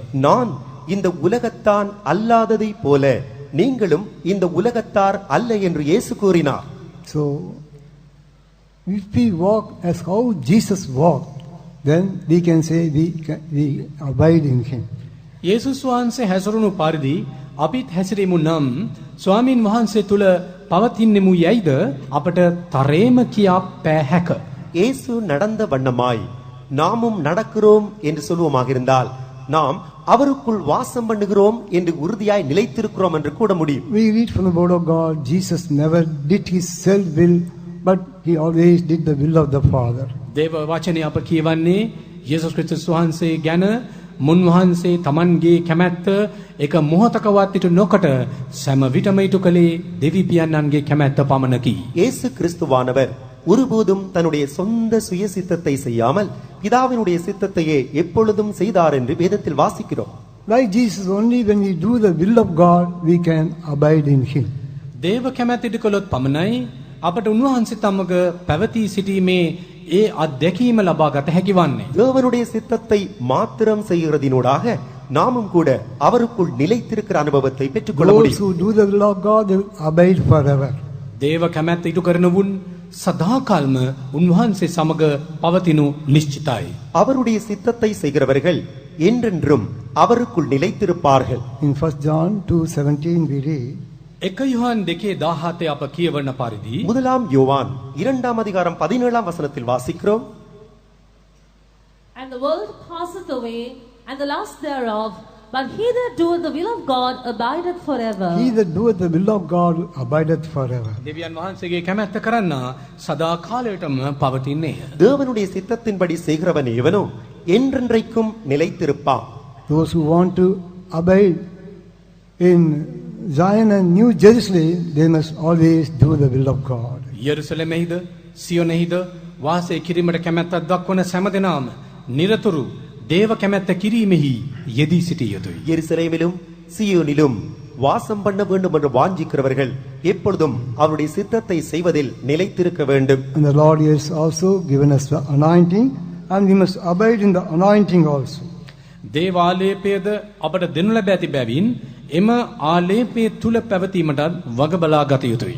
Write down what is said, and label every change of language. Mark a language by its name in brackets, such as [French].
[Tamil] நான் இந்த உலகத்தான் அல்லாததை போல நீங்களும் இந்த உலகத்தார் அல்ல என்று இயேசு கூறினார். [English] So, if we walk as how Jesus walked, then we can say we abide in him. [Sinhala] යේසුස් වහන්සේ හැසිරුණු පරිදි අපිත් හැසිරෙමු නම් ස්වාමින් වහන්සේ තුල පවතින්නෙමු යයිද අපට තරේම කියා පෑ හැක. [Tamil] இயேசு நடந்த வண்ணமாய் நாமும் நடக்கிறோம் என்று சொல்வோமாக இருந்தால் நாம் அவருக்குள் வாசம் பண்ணுகிறோம் என்று உறுதியாய் நிலைத்திருக்கிறோம் என்று கூட முடியும். [English] We read from the word of God, Jesus never did his self-will, but he always did the will of the Father. [Sinhala] දේව වචනය අප කියවන්නේ යේසුස් ක්‍රිස්තුස් වහන්සේ ගැන මුන්වහන්සේ තමන්ගේ කැමැත්ත එක මොහොතකවත් ඉටු නොකොට සෑම විටම ඉටු කළේ දෙවි පියන්නන්ගේ කැමැත්ත පමණකි. [Tamil] இயேசு கிறிஸ்துவானவர் ஒருபோதும் தன்னுடைய சொந்த சுய சித்தத்தை செய்யாமல் பிதாவினுடைய சித்தத்தையே எப்பொழுதும் செய்தார் என்று வேதத்தில் வாசிக்கிறோம். [English] Like Jesus, only when we do the will of God, we can abide in him. [Sinhala] දේව කැමැත්ත ඉටු කළොත් පමණයි අපට උන්වහන්සේ තමග පැවතී සිටීමේ ඒ අත්දැකීම ලබා ගත හැකි වන්නේ. [Tamil] தேவனுடைய சித்தத்தை மாத்திரம் செய்கிறதினூடாக நாமும் கூட அவருக்குள் நிலைத்திருக்கிற அனுபவத்தை பெற்றுக்கொள்ள [English] Those [Tamil] முடியும். [English] who do the will of God, they will abide forever. [Sinhala] දේව කැමැත්ත ඉටු කරනවුන් සදාකල්ම උන්වහන්සේ සමග පවතිනු නිශ්චිතයි. [Tamil] அவருடைய சித்தத்தை செய்கிறவர்கள் என்றென்றும் அவருக்குள் நிலைத்திருப்பார்கள். [English] In 1 John 2:17 we read, [Sinhala] 1 யோவான் 2:17 අප කියවන පරිදි [Tamil] முதலாம் யோவான் 2ஆம் அதிகாரம் 17ஆம் வசனத்தில் வாசிக்கிறோம். [English] And the world passeth away, and the lust thereof, but he that doeth the will of God abideth forever. he that doeth the will of God abideth forever. [Sinhala] දෙවියන් වහන්සේගේ කැමැත්ත කරන්නා සදා කාලයටම පවතින්නේය. [Tamil] தேவனுடைய சித்தத்தின்படி செய்கிறவன் எவனோ என்றென்றைக்கும் நிலைத்திருப்பான். [English] Those who want to abide in Zion and New Jerusalem, they must always do the will of God. [Sinhala] යෙරුසලමෙහිද සියොනෙහිද වාසය කිරීමට කැමැත්තක් දක්වන සෑම දෙනාම නිරතුරු දේව කැමැත්ත කිරීමෙහි යෙදී සිටිය යුතුයි. [Tamil] எருசலேமிலும் சீயோனிலும் வாசம் பண்ண வேண்டும் என்று வாஞ்சிக்கிறவர்கள் எப்பொழுதும் அவருடைய சித்தத்தை செய்வதில் நிலைத்திருக்க வேண்டும். [English] And the Lord has also given us the anointing, and we must abide in the anointing also. [Sinhala] දේව ආලේපයද අපට දෙනු ලැබ ඇති බැවින් එම ආලේපය තුල පැවතීමටත් වග බලා ගත යුතුයි.